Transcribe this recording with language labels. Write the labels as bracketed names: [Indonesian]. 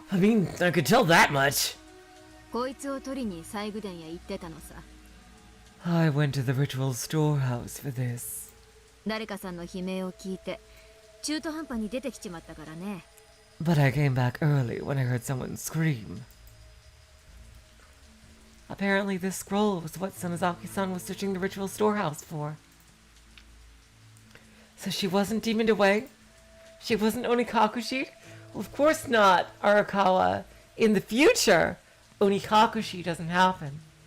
[English] I mean, I could tell that much. [Japanese] こいつを取りに西宮殿へ行ってたのさ。 [English] I went to the ritual storehouse for this. [Japanese] 誰かさんの悲鳴を聞いて、中途半端に出てきちまったからね。 [English] But I came back early when I heard someone scream. Apparently this scroll was what Sonozaki-san was searching the ritual storehouse for. So she wasn't demoned away? She wasn't Onikakushi? Well, of course not, Arakawa. In the future, Onikakushi doesn't happen.